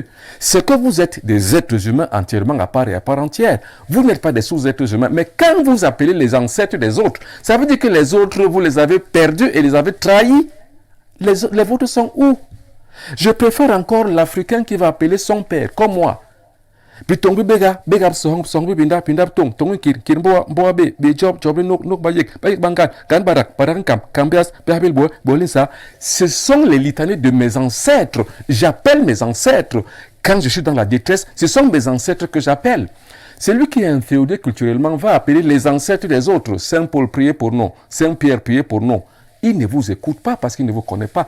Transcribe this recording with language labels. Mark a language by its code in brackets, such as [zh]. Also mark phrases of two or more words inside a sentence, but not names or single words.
[fr] C'est que vous êtes des êtres humains entièrement à part et à part entière. Vous n'êtes pas des sous-êtres humains. Mais quand vous appelez les ancêtres des autres, ça veut dire que les autres, vous les avez perdus et les avez trahis. Les vôtres sont où? Je préfère encore l'Africain qui va appeler son père, comme moi. [bas] Puis tongu bega song binda tong tongu kir boa be job nok bayek bangan kan barak kambias behabil bolinsa. [fr] Ce sont les litanies de mes ancêtres. J'appelle mes ancêtres. Quand je suis dans la détresse, ce sont mes ancêtres que j'appelle. Celui qui est inféodé culturellement va appeler les ancêtres des autres. Saint Paul, priez pour nous. Saint Pierre, priez pour nous. Il ne vous écoute pas parce qu'il ne vous connaît pas.